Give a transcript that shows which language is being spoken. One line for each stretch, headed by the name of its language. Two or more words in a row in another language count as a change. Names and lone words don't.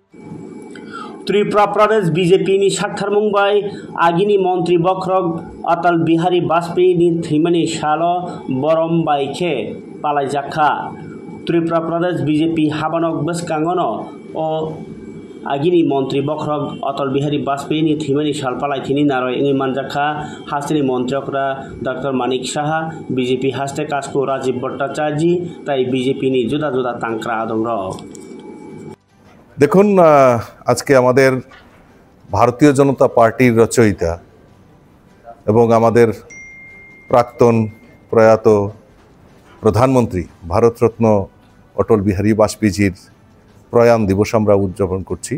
Kok Borok: त्रिपुरा प्रदेश बीजेपी साक्थार मुंबाई आगिनी मंत्री बख्रग अटल बिहारी वाजपेयी थैमानि साल बरम बाइखे पालायजाखा त्रिपुरा प्रदेश बीजेपी हाबानक बसकांगनो ओ आगिनी मंत्री बख्रग अटल बिहारी वाजपेयी थैमानि साल पालायथिनि नारय इंगै मानजाखा हास्टेनि मंत्रियकरा डॉक्टर मानिक साहा बीजेपी हास्टे कास्को राजीव भट्टाचार्य ताई बीजेपी जुदा जुदा तांक्रा आदम
Bangla: দেখুন আজকে আমাদের ভারতীয় জনতা পার্টির রচয়িতা এবং আমাদের প্রাক্তন প্রয়াত প্রধানমন্ত্রী ভারতরত্ন অটল বিহারী বাজপেয়ীজির প্রয়াণ দিবস আমরা উদযাপন করছি।